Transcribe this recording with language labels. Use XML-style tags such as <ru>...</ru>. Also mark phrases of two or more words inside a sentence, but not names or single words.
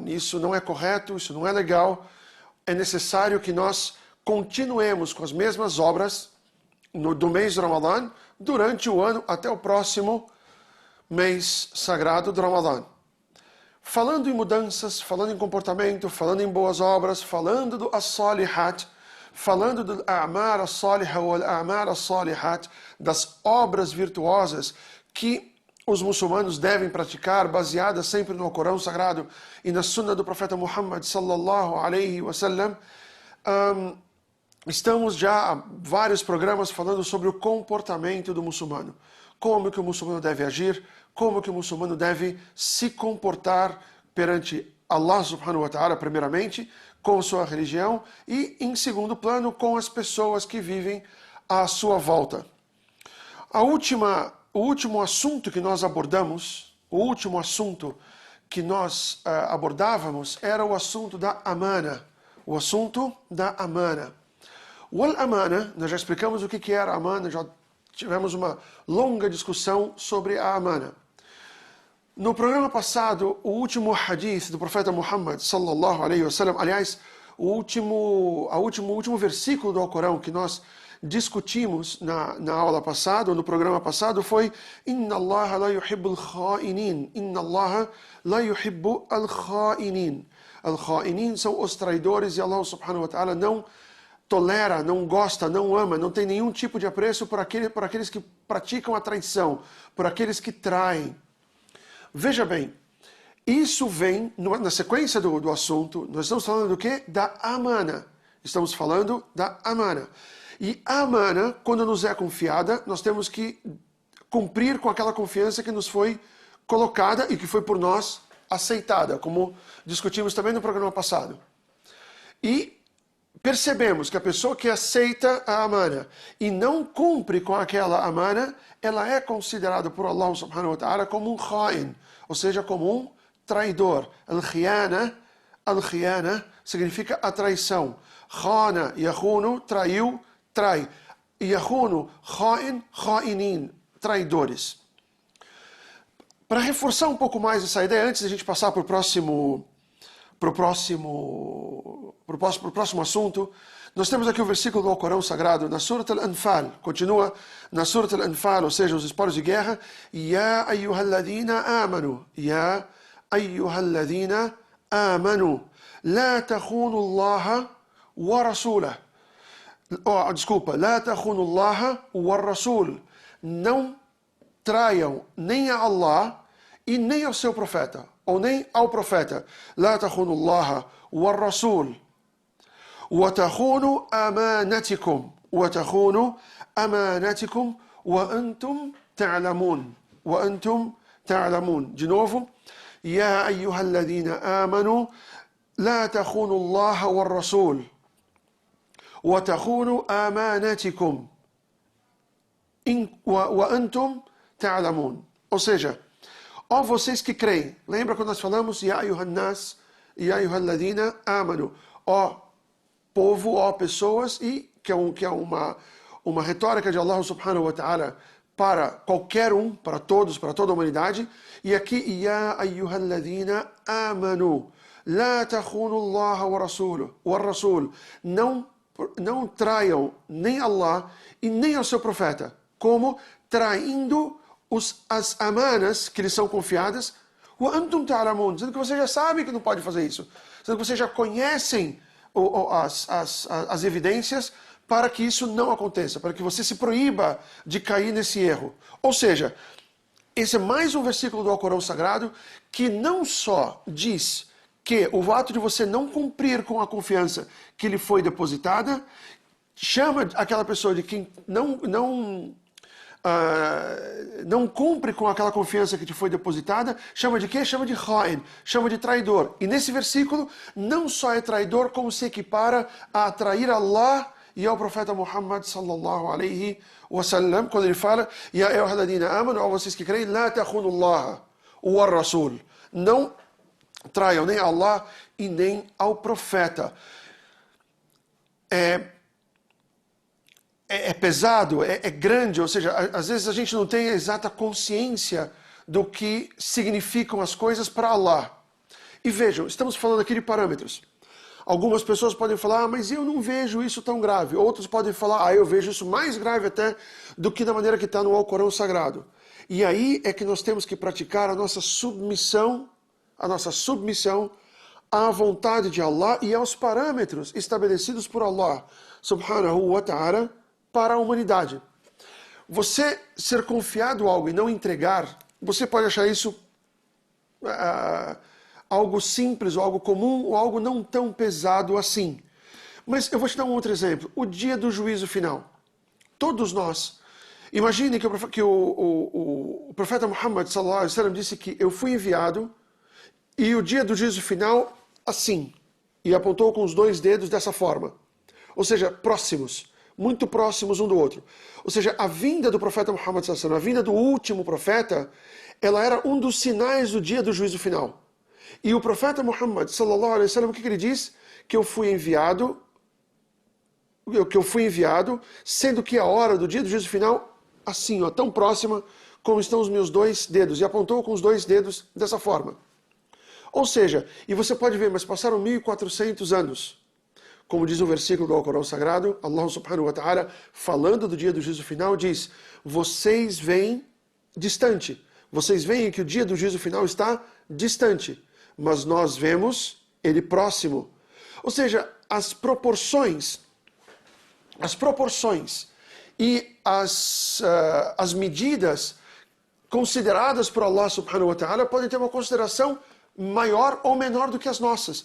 <pt>Isso não é correto, isso não é legal. É necessário que nós continuemos com as mesmas obras do mês do Ramadã durante o ano até o próximo mês sagrado do Ramadã. Falando em mudanças, falando em comportamento, falando em boas obras, falando do as-salihat, falando do</pt> <ar>أعمال الصالحة والأعمال الصالحات,</ar> <pt>das obras virtuosas que os muçulmanos devem praticar, baseadas sempre no Corão Sagrado e na Sunna do profeta Muhammad</pt> <ar>صلى الله عليه وسلم.</ar> <pt>Estamos já há vários programas falando sobre o comportamento do muçulmano. Como que o muçulmano deve agir, como que o muçulmano deve se comportar perante Allah</pt> <ar>سبحانه وتعالى,</ar> <pt>primeiramente, com sua religião, e, em segundo plano, com as pessoas que vivem à sua volta. O último assunto que nós abordamos, era o assunto da amana. O assunto da amana. O amana, nós já explicamos o que era a amana, já tivemos uma longa discussão sobre a amana. No programa passado, o último hadith do profeta Muhammad</pt> <ar>صلى الله عليه وسلم,</ar> <pt>aliás, o último versículo do Alcorão que nós discutimos na aula passada, ou no programa passado, foi</pt> <ar>إن الله لا يحب الخائنين. إن الله لا يحب الخائنين.</ar> <pt>Al-kha'inin são os traidores e Allah</pt> <ar>سبحانه وتعالى</ar> <pt>não tolera, não gosta, não ama, não tem nenhum tipo de apreço por aqueles que praticam a traição, por aqueles que traem. Veja bem, isso vem na sequência do assunto. Nós estamos falando do quê? Da amana. Estamos falando da amana. E a amana, quando nos é confiada, nós temos que cumprir com aquela confiança que nos foi colocada e que foi por nós aceitada, como discutimos também no programa passado. E percebemos que a pessoa que aceita a amana e não cumpre com aquela amana, ela é considerada por Allah</pt> <ar>سبحانه وتعالى</ar> <pt>como um kha'in, ou seja, como um traidor. Al-khiyana significa a traição. Khana, yakhunu, traiu, trai.</pt> <ar>يخون خائن خائنين,</ar> <pt>traidores. Para reforçar um pouco mais essa ideia, antes de a gente passar para o próximo assunto, nós temos aqui o versículo do Alcorão Sagrado, na Surat Al-Anfal, continua na Surat Al-Anfal, ou seja, os espólios de guerra,</pt> <ar>يا أيها الذين آمنوا يا أيها الذين آمنوا لا تخونوا الله ورسوله. لا تخونوا الله والرسول.</ar> <pt>Não traiam nem a Allah e nem ao seu profeta. ou nem ao profeta.</pt> <ar>لا تخونوا الله والرسول وتخونوا أمانتكم وأنتم تعلمون.</ar> <pt>De novo.</pt> <ar>يا أيها الذين آمنوا لا تخونوا الله والرسول وتخونوا أماناتكم وأنتم تعلمون.</ar> <pt>Ou seja, ó vocês que creem, lembra quando nós falamos</pt> <ar>يا أيها الناس يا أيها الذين آمنوا,</ar> <pt>ó povo, ó pessoas, e que é uma retórica de Allah</pt> <ar>سبحانه وتعالى</ar> <pt>para qualquer um, para todos, para toda a humanidade. E aqui,</pt> <ar>يا أيها الذين آمنوا لا تخونوا الله والرسول.</ar> <pt>Não traiam nem Allah e nem ao seu profeta, como traindo as amanas que lhes são confiadas,</pt> <ar>وأنتم تعلمون,</ar> <pt>dizendo que você já sabe que não pode fazer isso, dizendo que vocês já conhecem as evidências para que isso não aconteça, para que você se proíba de cair nesse erro. Ou seja, esse é mais um versículo do Alcorão Sagrado que não só diz que o ato de você não cumprir com a confiança que lhe foi depositada, chama aquela pessoa de quem não cumpre com aquela confiança que te foi depositada, chama de quê? Chama de kha'in, chama de traidor. E nesse versículo, não só é traidor, como se equipara a trair Allah e ao profeta Muhammad</pt> <ar>صلى الله عليه وسلم,</ar> <pt>quando ele fala,</pt> <ar>يا أيها الذين آمنوا,</ar> <pt>ó vocês que creem,</pt> <ar>لا تخونوا الله والرسول.</ar> <pt>Não traiam nem Allah e nem ao profeta. É pesado, é grande, ou seja, às vezes a gente não tem a exata consciência do que significam as coisas para Allah. E vejam, estamos falando aqui de parâmetros. Algumas pessoas podem falar, mas eu não vejo isso tão grave. Outros podem falar, eu vejo isso mais grave até do que da maneira que está no Alcorão Sagrado. E aí é que nós temos que praticar a nossa submissão à vontade de Allah e aos parâmetros estabelecidos por Allah,</pt> <ar>سبحانه وتعالى,</ar> <pt>para a humanidade. Você ser confiado algo e não entregar, você pode achar isso algo simples, ou algo comum, ou algo não tão pesado assim. Mas eu vou te dar um outro exemplo. O dia do juízo final. Todos nós. Imagine que o profeta Muhammad</pt> <ar>صلى الله عليه وسلم</ar> <pt>disse que eu fui enviado e o dia do juízo final assim. E apontou com os dois dedos dessa forma. Ou seja, próximos. Muito próximos um do outro. Ou seja, a vinda do profeta Muhammad</pt> <ar>صلى الله عليه وسلم,</ar> <pt>a vinda do último profeta, ela era um dos sinais do dia do juízo final. E o profeta Muhammad</pt> <ar>صلى الله عليه وسلم,</ar> <pt>o que ele diz? Que eu fui enviado, sendo que a hora do dia do juízo final, assim, tão próxima como estão os meus dois dedos. E apontou com os dois dedos dessa forma. Ou seja, e você pode ver, mas passaram 1400 anos. Como diz o versículo do Alcorão Sagrado, Allah</pt> <ar>سبحانه وتعالى,</ar> <pt>falando do dia do juízo final, diz, vocês veem distante. Vocês veem que o dia do juízo final está distante. Mas nós vemos ele próximo. Ou seja, as proporções e as medidas consideradas por Allah</pt> <ar>سبحانه وتعالى</ar> <pt>podem ter uma consideração maior ou menor do que as nossas.</pt>